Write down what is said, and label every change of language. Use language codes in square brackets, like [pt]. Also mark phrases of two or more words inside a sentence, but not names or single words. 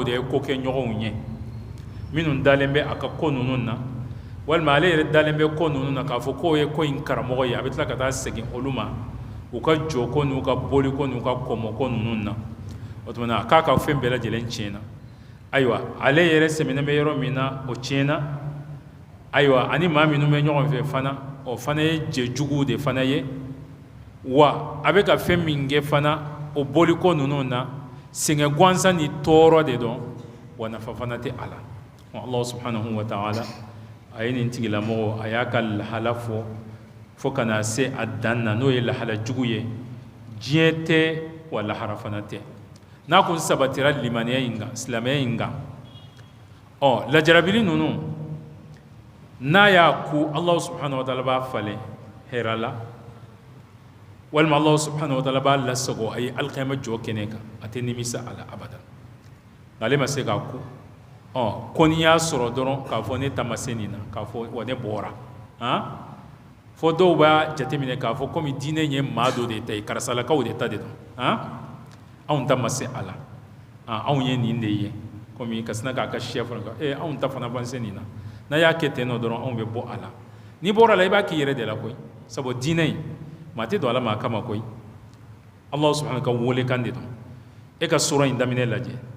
[bm] de ye ko kɛ ɲɔgɔnw ye minnu dalen bɛ a ka ko ninnu na walima ale yɛrɛ dalen bɛ ko ninnu na k'a fɔ k'o ye ko in karamɔgɔ ye a bɛ tila ka taa segin olu ma u ka jɔ ko n'u ka boli ko n'u ka kɔmɔ ko ninnu na o tuma na a k'a ka fɛn bɛɛ lajɛlen tiɲɛna ayiwa ale yɛrɛ sɛmɛnen bɛ yɔrɔ min na o tiɲɛna ayiwa ani maa minnu bɛ ɲɔgɔn fɛ fana o fana ye jɛjuguw de fana ye wa a bɛ ka fɛn min kɛ fana o boli ko ninnu na sɛgɛn gansan ni tɔɔrɔ de dɔn wa nafa fana tɛ a la [ar] الله سبحانه وتعالى [bm] a ye nin tigilamɔgɔ a y'a ka lahala fo ka na se a dan na n'o ye lahala jugu ye diɲɛ tɛ wa lahara fana tɛ n'a kun sabatira limaniya in kan silamɛya in kan lajarabili ninnu n'a y'a ku [ar] الله سبحانه وتعالى [bm] b'a falen hɛrɛ la walima [ar] الله سبحانه وتعالى [bm] b'a lasago a ye alikiyama jɔ kɛnɛ kan a tɛ nimisa a la abada ale ma se k'a ku ko n'i y'a sɔrɔ dɔrɔn k'a fɔ ne ta ma se nin na k'a fɔ wa ne bɔra fo dɔw b'a jateminɛ k'a fɔ komi diinɛ in ye maa dɔ de ta ye karisalakaw de ta de don anw ta ma se a la anw ye nin de ye komi ka sina k'a ka siya fana kan anw ta fana b'an se nin na n'a y'a kɛ ten nɔ dɔrɔn anw bɛ bɔ a la n'i bɔra la i b'a k'i yɛrɛ de la koyi sabu diinɛ in maa tɛ don ala maa kama koyi [ar] الله سبحانه [bm] ka welekan de don e ka sura in daminɛ lajɛ